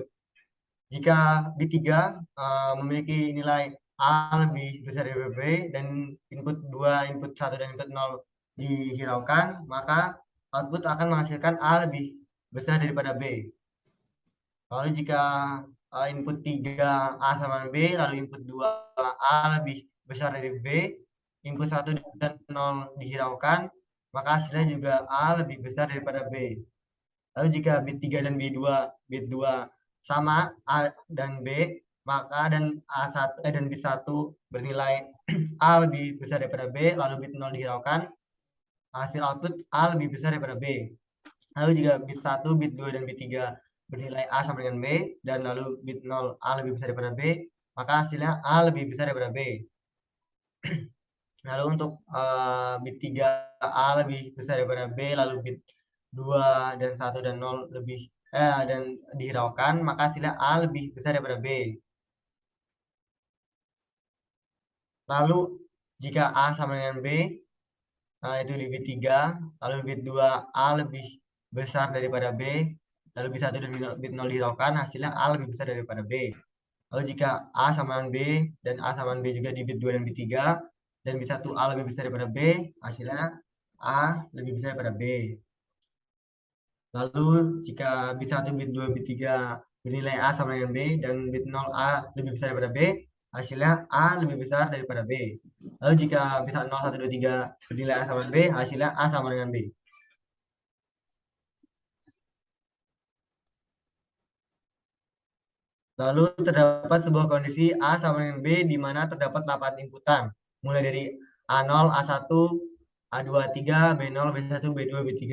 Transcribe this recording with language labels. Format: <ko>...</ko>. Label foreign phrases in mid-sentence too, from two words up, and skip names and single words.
<id>Jika B3 memiliki nilai A lebih besar dari B dan input 2, input 1, dan input 0 dihiraukan, maka output akan menghasilkan A lebih besar daripada B. Lalu jika input 3 A sama B, lalu input 2 A lebih besar dari B, input 1 dan 0 dihiraukan, maka hasilnya juga A lebih besar daripada B. Lalu jika bit 3 dan bit 2 sama A dan B, maka dan bit 1 bernilai A lebih besar daripada B, lalu bit 0 dihiraukan, hasil output A lebih besar daripada B. Lalu jika bit 1, bit 2, dan bit 3 bernilai A sama dengan B, dan lalu bit 0 A lebih besar daripada B, maka hasilnya A lebih besar daripada B. Lalu untuk bit 3 A lebih besar daripada B, lalu bit 2 dan 1 dan 0 lebih dan dihiraukan, maka hasilnya A lebih besar daripada B. Lalu jika A sama dengan B, itu di bit 3, lalu bit 2 A lebih besar daripada B, lalu bit 1 dan bit 0 dihiraukan, hasilnya A lebih besar daripada B. Lalu jika A sama dengan B dan A sama dengan B juga di bit 2 dan bit 3, dan bit 1 A lebih besar daripada B, hasilnya A lebih besar daripada B. Lalu jika bit 1, bit 2, bit 3 bernilai A sama dengan B, dan bit 0 A lebih besar daripada B, hasilnya A lebih besar daripada B. Lalu jika bit 0, 1, 2, 3 bernilai A sama dengan B, hasilnya A sama dengan B. Lalu terdapat sebuah kondisi A sama dengan B di mana terdapat 8 inputan, mulai dari A0, A1, A2, A3, B0, B1, B2, B3.</id>